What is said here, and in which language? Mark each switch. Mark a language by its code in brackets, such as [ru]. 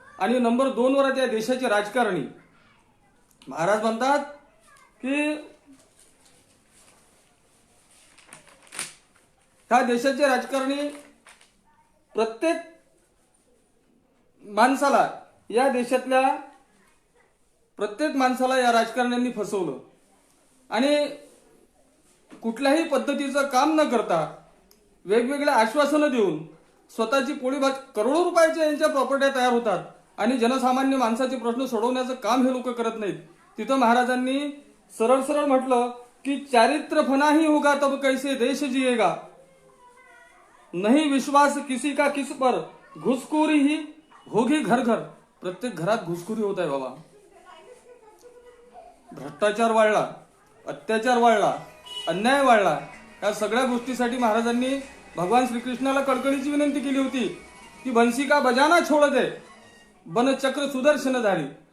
[mr] आणि नंबर 2 वर त्या देशाचे राजकारणी. महाराज म्हणतात की ह्या देशाचे राजकारणी प्रत्येक माणसाला, या देशातल्या प्रत्येक माणसाला या राजकारण्यांनी फसवलं. आणि कुठल्याही पद्धतीचं काम न करता वेगवेगळ्या आश्वासनं देऊन स्वतःची पोळी भाजी, करोडो रुपयाच्या यांच्या प्रॉपर्ट्या तयार होतात आणि जनसामान्य माणसाचे प्रश्न सोडवण्याचं काम हे लोक करत नाहीत. तिथं महाराजांनी सरळ सरळ म्हटलं की [hi] चारित्र फना ही होगा तब कैसे देश जिएगा, नहीं विश्वास किसी का किस पर, घुसखोरी ही होगी घर घर. [mr] प्रत्येक घरात घुसखोरी होत आहे बाबा. भ्रष्टाचार वाढला, अत्याचार वाढला, अन्याय वाढला. या सगळ्या गोष्टीसाठी महाराजांनी भगवान श्रीकृष्णाला कळकळीची विनंती केली होती की [hi] बंसी का बजाना छोड़ दे, बन चक्र सुदर्शन धारी.